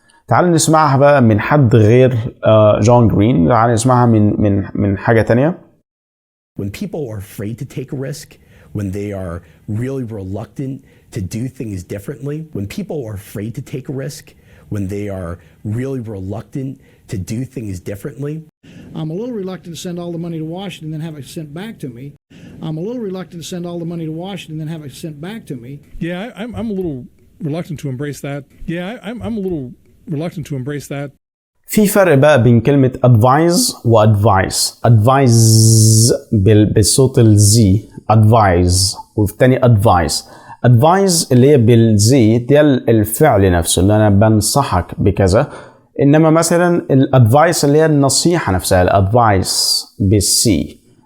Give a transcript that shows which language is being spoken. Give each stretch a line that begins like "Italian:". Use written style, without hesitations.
Arabic: تعال نسمعها بقى من حد غير جون جرين. تعال نسمعها من حاجة تانية.
English: When people are afraid to take a risk, when they are really reluctant to do things differently, when people are afraid to take a risk, when they are really reluctant to do things differently. I'm a little reluctant to send all the money to Washington and then have it sent back to me. I'm a little reluctant to send all the money to Washington and then have it sent back to me. Yeah, I'm a little reluctant to embrace that. I'm a little reluctant to embrace that.
Arabic: في فرق بقى بين كلمة advise و advice. advise بالصوت الزي advise، والتاني advice اللي هي بالزي دي الفعل نفسه، اللي أنا بنصحك بكذا. إنما مثلا الادفايس اللي هي النصيحة نفسها، الادفايس بالسي.